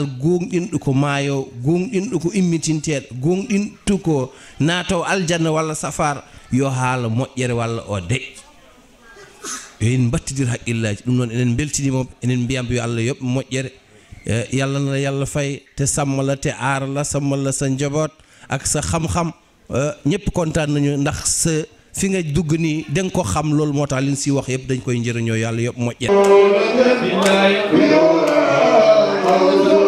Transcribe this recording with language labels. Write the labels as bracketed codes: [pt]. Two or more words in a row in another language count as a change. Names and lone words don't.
[ff] gonɗinɗo ko maayo gonɗinɗo ko immitinteɗo gonɗinɗo ko naataw aljanna walla safara yo haala moƴƴere walla o deƴƴo yo en mbattidir haqqillaji ɗum noon enen beltinimoɓe enen mbiyamɓe yo Allah yoɓɓe moƴƴere yalla na yalla fay te sammala te aarala sammala [wo] sa njaboot ak sa xam-xam ñëpp kontaan nañu ndax sa fi nga dugg nii danga ko xam loolu moo tax liñ si wax yëpp dañ koy njëriñoo [ff] yàlla yoɓɓe moƴƴere